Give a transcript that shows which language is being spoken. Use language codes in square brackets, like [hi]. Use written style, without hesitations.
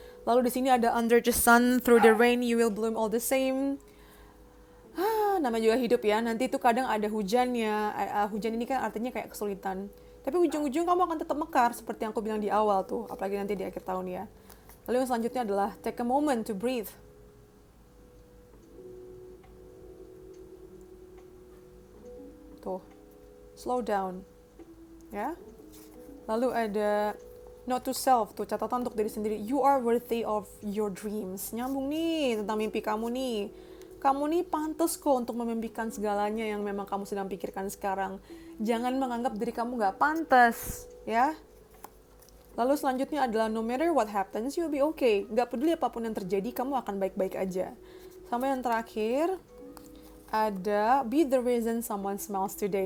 [id] Lalu di sini ada [en] under the sun, through the rain, you will bloom all the same. [id] Nama juga hidup ya. Nanti itu kadang ada hujannya. Hujan ini kan artinya kayak kesulitan. Tapi ujung-ujung kamu akan tetap mekar seperti yang aku bilang di awal tuh. Apalagi nanti di akhir tahun ya. Lalu yang selanjutnya adalah [en] take a moment to breathe. [id] Tuh. [en] Slow down. [id] Ya. Lalu ada [en] note to self, [id] tuh catatan untuk diri sendiri. [en] You are worthy of your dreams. [id] Nyambung nih tentang mimpi kamu nih. Kamu nih pantas kok untuk memimpikan segalanya yang memang kamu sedang pikirkan sekarang. Jangan menganggap diri kamu gak pantas, ya. Lalu selanjutnya adalah [en] no matter what happens, you'll be okay. [id] Gak peduli apapun yang terjadi, kamu akan baik-baik aja. Sama yang terakhir, ada [en] be the reason someone smiles today.